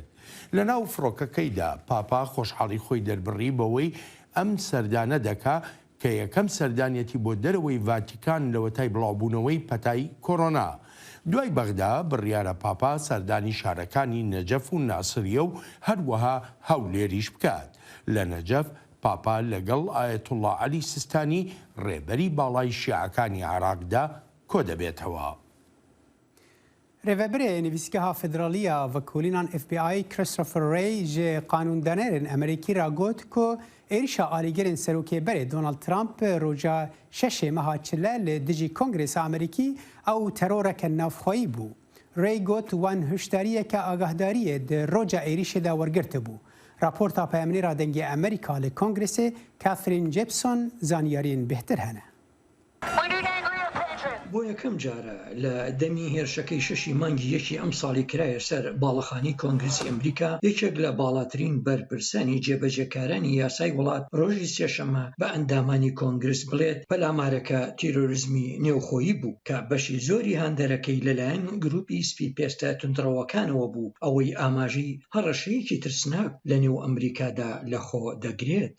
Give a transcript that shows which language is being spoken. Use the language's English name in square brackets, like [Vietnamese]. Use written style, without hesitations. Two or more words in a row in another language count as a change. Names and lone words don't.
[Central Kurdish] لە ناو فڕۆکەکەیدا پاپا خۆشحاڵی خۆی دەربڕی بەوەی ئەم سەردانە دەکا کە یەکەم سەردانیەتی بۆ دەرەوەی ڤاتیکان لەوەتای بڵاوبوونەوەی پەتای کۆڕۆنا. دوای بەغدا بڕیارە پاپا سەردانی شارەکانی نەجەف و ناسریە و هەروەها هەولێریش بکات. لە نەجەف پاپا لەگەڵ ئایەتوڵڵا عەلی سیستانی ڕێبەری باڵای شیعەکانی عێراقدا کۆ دەبێتەوە. [Kurdish] Rêveberê Nivîsgeha Federalî ya Vekolînan FBI Christopher Wray ji qanûndanêrên Amerîkî ra got ku êrişa alîgerên serokêberê Donald Trump roja şeşê meha çile li dijî Kongresa Amerîkî ew teroreke navxwayî bû. Wray got wan hişdariyeke agahdariyê di roja êrişê de wergirtibû. Raporta peyamnêra dengê Amerîka li Kongresê Catherine Jepson zaniyariyên bêhtir hene. [Central Kurdish] بۆ یەکەم جارە لە دەمی هێرشەکەی شەشی مانگی یەکی ئەم ساڵی کرایە سەر باڵەخانی کۆنگرسی ئەمریکا یەکێک لە باڵاترین بەرپرسانی جێبەجێکارانی یاسای وڵات ڕۆژی سێشەمە بە ئەندامانی کۆنگرس بڵێت پەلامارەکە تیرۆریزمی نێوخۆیی بوو کە بەشی زۆری هاندەرەکەی لەلایەن گروپی سپی پێستە تونندڕەوەکانەوە بوو ئەوەی ئاماژی هەڕەشەیەکی ترسناک لە نێو ئەمریکادا لەخۆ دەگرێت.